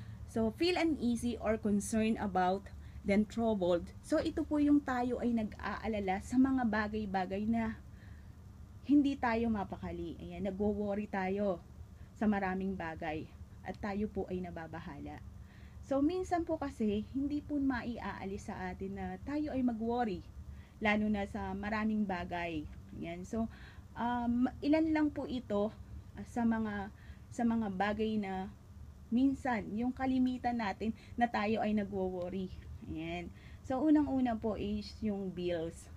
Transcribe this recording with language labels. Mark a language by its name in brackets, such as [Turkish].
[English] So, feel uneasy or concerned about, then troubled. [Filipino] So, ito po yung tayo ay nag-aalala sa mga bagay-bagay na hindi tayo mapakali. Ayan. Nagwo-worry tayo sa maraming bagay. At tayo po ay nababahala. So, minsan po kasi, hindi po maiaalis sa atin na tayo ay mag-worry. Lalo na sa maraming bagay. Ayan. So, ilan lang po ito sa mga bagay na minsan, yung kalimitan natin na tayo ay nagwo-worry. Ayan. So, unang-una po is yung bills.